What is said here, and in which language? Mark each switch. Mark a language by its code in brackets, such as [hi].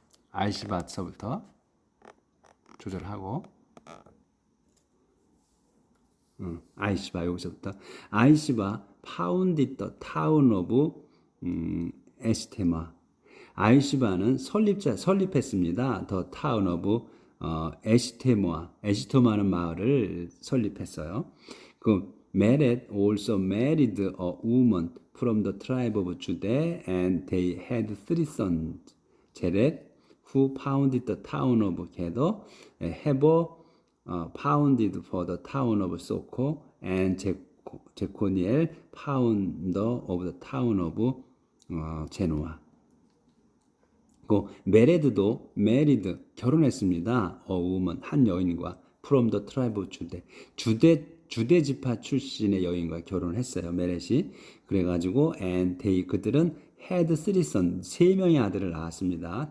[ko] 아이시바서부터 조절하고 아이시바 여기서부터 아이시바 [en] founded the town of [ko] 에시테마. 아이시바는 설립했습니다. [en] The town of [ko] 에시테마는 마을을 설립했어요. [en] 그 Mered also married a woman from the tribe of Judah and they had three sons. 제렛 who founded the town of 게더, 헤버 founded for the town of 소코, and 제코니엘 founder of the town of 제노아. [ko] 그 메레드도 [en] married [ko] 결혼했습니다. [en] a woman [ko] 한 여인과 [en] from the tribe of [ko] 주대 지파 출신의 여인과 결혼을 했어요. 메렛이. 그래가지고 [en] and they [ko] 그들은 [en] had three sons [ko] 세 명의 아들을 낳았습니다.